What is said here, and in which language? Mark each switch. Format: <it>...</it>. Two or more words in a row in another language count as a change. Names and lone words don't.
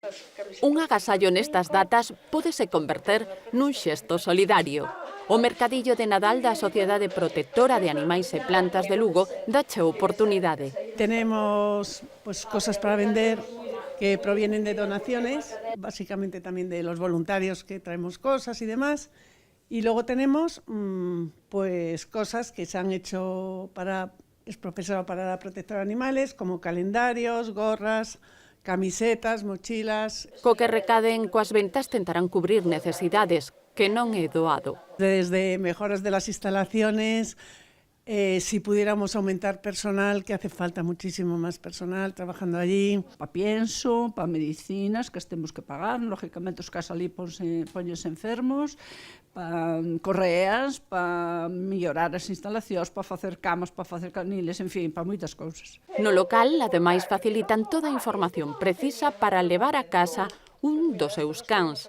<gl>Un agasallo nestas datas pódese converter nun xesto solidario. O mercadillo de Nadal da Sociedade Protectora de Animais e Plantas de Lugo dache oportunidade.</gl> <es>Tenemos cosas para vender que provienen de donaciones, básicamente también de los voluntarios que traemos cosas y demás. Y luego tenemos cosas que se han hecho es profesora para la protectora de animales, como calendarios, gorras, camisetas, mochilas.</es> <gl>Co que recaden coas ventas tentarán cubrir necesidades que non é doado.</gl> <es>Desde mejoras de las instalaciones, si pudiéramos aumentar personal, que hace falta muchísimo más personal trabajando allí.</es> <gl>Pa pienso, pa medicinas que temos que pagar, lógicamente os casos ali ponlles enfermos, pa correas, pa mellorar as instalacións, pa facer camas, pa facer caniles, en fin, pa moitas cousas. No local, ademais, facilitan toda a información precisa para levar a casa un dos seus cans.</gl>